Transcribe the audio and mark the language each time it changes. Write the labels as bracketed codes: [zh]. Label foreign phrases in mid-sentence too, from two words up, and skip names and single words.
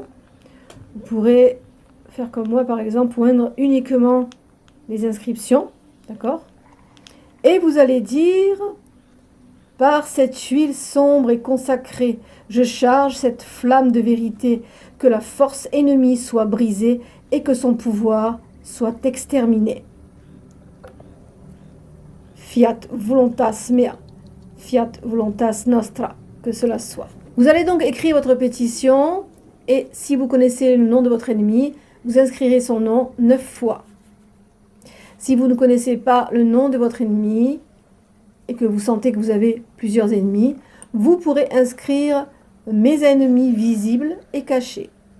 [fr] Vous pourrez faire comme moi, par exemple, oindre uniquement les inscriptions, d'accord? Et vous allez dire, par cette huile sombre et consacrée, je charge cette flamme de vérité, que la force ennemie soit brisée et que son pouvoir soit exterminé. [la] Fiat voluntas mea, fiat voluntas nostra, [fr] que cela soit. Vous allez donc écrire votre pétition et si vous connaissez le nom de votre ennemi, vous inscrirez son nom 9 fois. Si vous ne connaissez pas le nom de votre ennemi et que vous sentez que vous avez plusieurs ennemis, vous pourrez inscrire mes ennemis visibles et cachés.